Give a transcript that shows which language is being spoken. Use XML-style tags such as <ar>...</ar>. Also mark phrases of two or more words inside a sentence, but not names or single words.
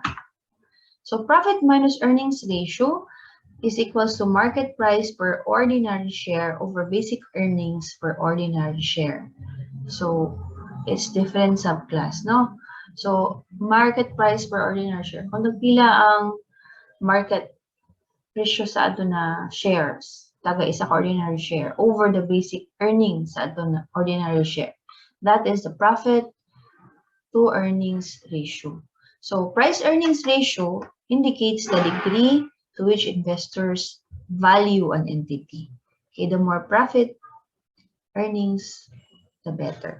<en>So profit minus earnings ratio is equals to market price per ordinary share over basic earnings per ordinary share. So it's different subclass, no? So market price per ordinary share.</en> <ceb>Kung nagpila ang market presyo sa ato na shares, taga isa ka</ceb> <en>ordinary share over the basic earnings</en> <ceb>sa ato na</ceb> <en>ordinary share. That is the profit to earnings ratio. So price earnings ratio indicates the degree to which investors value an entity. Okay, the more profit earnings, the better.</en>